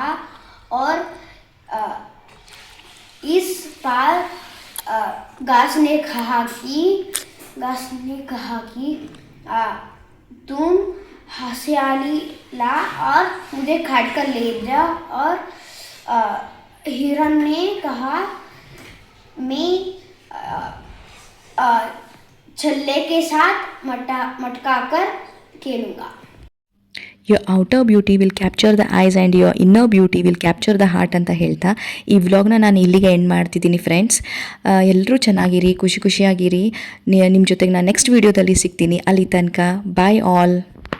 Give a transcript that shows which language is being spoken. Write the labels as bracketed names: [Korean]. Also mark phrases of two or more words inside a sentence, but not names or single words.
[Hindi] और इस बार घास ने कहा कि तुम हंसियाली ला और मुझे काट कर ले जा. और हिरण ने कहा मैं छल्ले के साथ मटका कर खेलूँगा. [English] your outer beauty will capture the eyes and your inner beauty will capture the heart [Kannada] ಅಂತ ಹೇಳ್ತಾ ಈ ವ್ಲಾಗ್ನ ನಾನು ಇಲ್ಲಿಗೆ ಎಂಡ್ ಮಾಡ್ತಿದ್ದೀನಿ ಫ್ರೆಂಡ್ಸ್. ಎಲ್ಲರೂ ಚೆನ್ನಾಗಿರಿ, ಖುಷಿಯಾಗಿರಿ. ನಿಮ್ಮ ಜೊತೆಗೆ ನಾನು ನೆಕ್ಸ್ಟ್ ವೀಡಿಯೋದಲ್ಲಿ ಸಿಗ್ತೀನಿ. ಅಲ್ಲಿ ತನಕ [English] bye all.